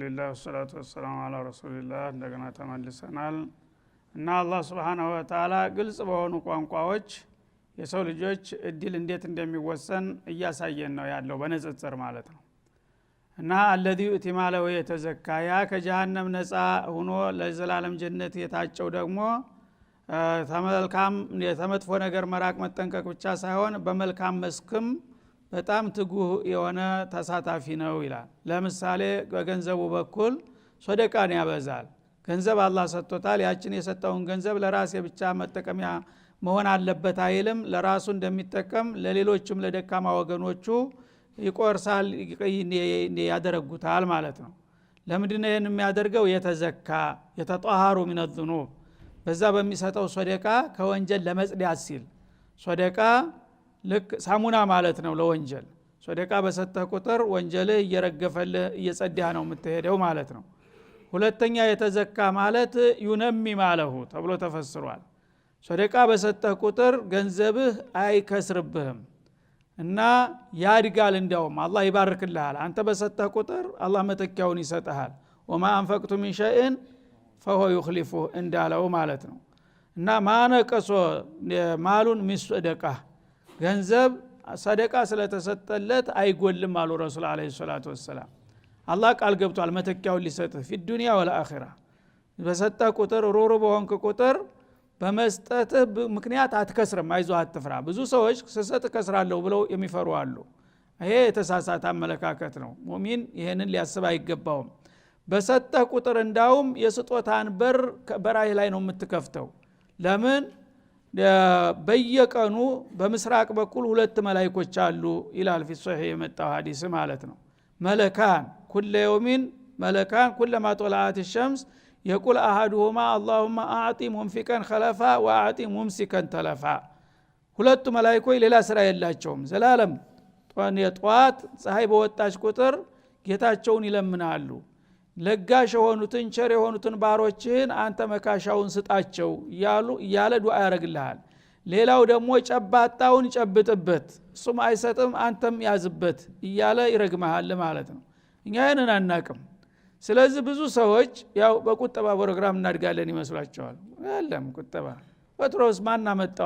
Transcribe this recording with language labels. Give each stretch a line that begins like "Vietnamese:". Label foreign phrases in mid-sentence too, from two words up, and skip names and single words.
Arabic: والصلاة والسلام على رسول الله
Amharic: እንደገና ተመልሰናል እና አላህ
Arabic: سبحانه وتعالى
Amharic: ግልጽ በሆኑ ቋንቋዎች የሰው ልጆች እድል እንዴት እንደሚወሰን እያሳየን ነው ያለው በነጽጽር ማለት ነው። እና
Arabic: الذي اتماله
Amharic: የተዘካያ ከጀሃነም ነፃ ሆኖ ለዘላለም ጀነት የታጨው ደግሞ ተመልካም የተመጥፎ ነገር መራቅ መጠንቀቅ ብቻ ሳይሆን በመልካም መስክም በጣም ትጉህ የሆነ ተሳታፊ ነው ይላል። ለምሳሌ በገንዘቡ በኩል ሶደቃን ያበዛል። ገንዘብ አላህ ሰጥቶታል። ያችን የሰጠውን ገንዘብ ለራሴ ብቻ መጠቀሚያ መሆን አለበት አይልም። ለራሱ እንደሚጠቀም ለሌሎችም ለደካማ ወገኖቹ ይቆርሳል ያደረጉታል ማለት ነው። ለምንድነው ይሄን የሚያደርገው? የተዘካ የተጧሃሩ
Arabic: من الذنوب
Amharic: በዛ በሚሰጠው ሶደቃ ከወንጀል ለመጽዳት ሲል ሶደቃ ልክ ሳሙና ማለት ነው ለወንጀል። ሶደቃ በሰጠህ ቁጥር ወንጀልህ እየረገፈልህ እየጸዳህ ነው የምትሄደው ማለት ነው። ሁለተኛ የተዘካ ማለት
Arabic: ينمي ماله
Amharic: ተብሎ ተፈስሯል። ሶደቃ በሰጠህ ቁጥር ገንዘብህ አይከስርብህም እና ያድጋል። እንደውም አላህ ይባርክልሃል። አንተ በሰጠህ ቁጥር አላህ መተኪያውን ይሰጥሃል።
Arabic: وما أنفقتم من شيء فهو يخلفه
Amharic: እንዳለው ማለት ነው። እና
Arabic: ما نقص مال من صدقة
Amharic: ገንዘብ ሰደቃ ስለተሰጠለት አይጎልም አሉ ረሱል
Arabic: عليه الصلاة والسلام።
Amharic: አላህ ቃል ገብቷል መተኪያውን ሊሰጥህ
Arabic: في الدنيا والآخرة።
Amharic: በሰጠህ ቁጥር ሩሩ በሆንክ ቁጥር በመስጠትህ ምክንያት አትከስርም። አይዞህ አትፍራ። ብዙ ሰዎች ስሰጥ ከስራለሁ ብለው የሚፈሩ አሉ። ይሄ የተሳሳተ አመለካከት ነው። ሙእሚን ይሄንን ሊያስብ አይገባውም። በሰጠህ ቁጥር እንዳውም የስጦታን በር በራይ ላይ ነው የምትከፍተው። ለምን? በየቀኑ በምስራቅ በኩል ሁለት መላእክቶች አሉ ይላል
Arabic: في الصحيح
Amharic: የመጣው ሐዲስ ማለት ነው። መለካን
Arabic: كل يوم ملكان كلما طلعت الشمس يقول احدهما اللهم اعطي منفقا خلفا واعطي ممسكا تلفا።
Amharic: ሁለቱ መላእክቶች ሌላ ስራ የላቸውም። ዘላለም ጧት ፀሐይ በወጣች ቁጥር ጌታቸውን ይለምናሉ። ለጋሽ የሆኑትን ቸር የሆኑትን ባሮችን አንተ መካሻውን ስጣቸው እያለ ዱዓ ያደርግልሃል። ሌላው ደግሞ ጨባጣውን ጨብጥበት እሱም አይሰጥም አንተም ያዝበት እያለ ይረግምሃል ማለት ነው። እኛ ይሄንን አናቅም። ስለዚህ ብዙ ሰዎች ያው በቁጠባ ፕሮግራም እናድጋለን ይመስላቸዋል። አይደለም ቁጠባ ወትሮስ ማን አመጣው?